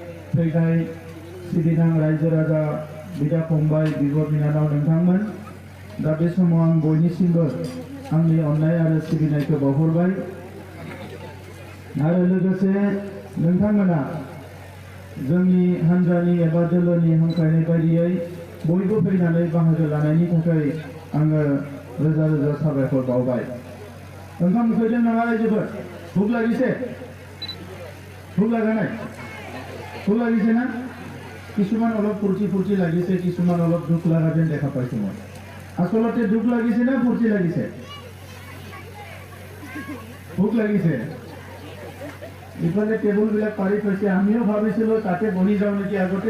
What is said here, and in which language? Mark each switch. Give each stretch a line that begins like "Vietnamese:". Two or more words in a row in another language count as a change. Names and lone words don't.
Bodo: फैनाय सिबिनां रायजो राजा बिदा फंबाय बिब' बिनानाव नोंथांमोन दा बे समाव आं बयनिसिमबो आंनि अननाय आरो सिबिनायखौ बावहरबाय आरो लोगोसे नोंथांमोना जोंनि हान्जानि एबा दोलोनि हांख्रायनाय बायदियै बयबो फैनानै बाहागो लानायनि थाखाय आङो रोजा रोजा साबायखर बावबाय। ओंखाम उखैदों नामा रायजोफोर?
Assamese: भुक লাগিছে? भुक লাগা নাই? भुक লাগিছে না? কিছুমান অলপ ফূৰ্তি ফূৰ্তি লাগিছে, কিছুমান অলপ দুখ লগা যেন দেখা পাইছো মই। আচলতে দুখ লাগিছে না ফূৰ্তি লাগিছে? ভুক লাগিছে। ইফালে টেবুলবিলাক পাৰি থৈছে, আমিও ভাবিছিলোঁ তাতে বহি যাওঁ নেকি আগতে।